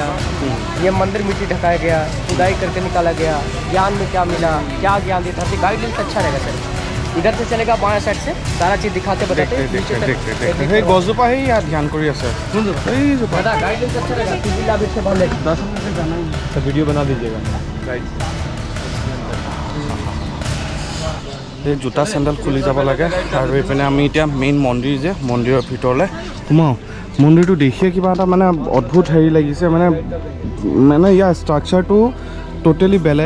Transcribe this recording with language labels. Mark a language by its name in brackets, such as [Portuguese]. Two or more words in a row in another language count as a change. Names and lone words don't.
[Hindi] ये मंदिर मिट्टी ढकाया गया, खुदाई करके निकाला गया। ज्ञान में क्या मिला, क्या ज्ञान देता है, गाइडेंस अच्छा रहेगा सर। इधर से चलेगा बाएं साइड से, सारा चीज़ दिखाते बताते। [Assamese] গছজোপাই যাৰ ধ্যান কৰি আছে। [Hindi] गाइडेंस अच्छा रहेगा। तो वीडियो बना दीजिएगा। [Assamese] এই জোতা চেণ্ডেল খুলি যাব লাগে আৰু এইপিনে আমি এতিয়া মেইন মন্দিৰ যে মন্দিৰৰ ভিতৰলৈ সোমাওঁ। মন্দিৰটো দেখিয়ে কিবা এটা মানে অদ্ভুত হেৰি লাগিছে, মানে ইয়াৰ [English] structureটো totally [Assamese] বেলেগ।